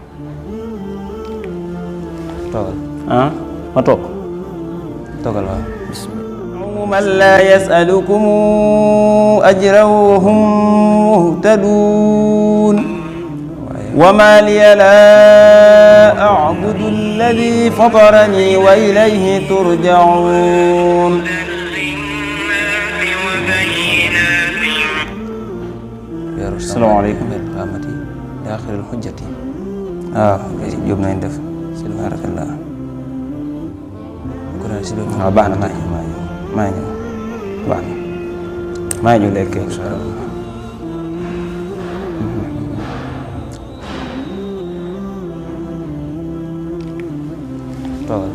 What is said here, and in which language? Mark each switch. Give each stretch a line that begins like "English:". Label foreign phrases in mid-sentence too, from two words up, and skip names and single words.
Wolof: toogal ah ma toog toogal waaw bismillah
Arabic: من لا يسألكم أجرا وهم مهتدون وما لي لا أعبد الذي فطرني وإليه ترجعون السلام عليكم
Wolof: amati daaxirul xujjati jóob nañ def si barakallah ko daal si waaw baax na maa ngi ñëw baax na maa ngi ñëw léegi
Arabic: إن شاء الله
Wolof: toogal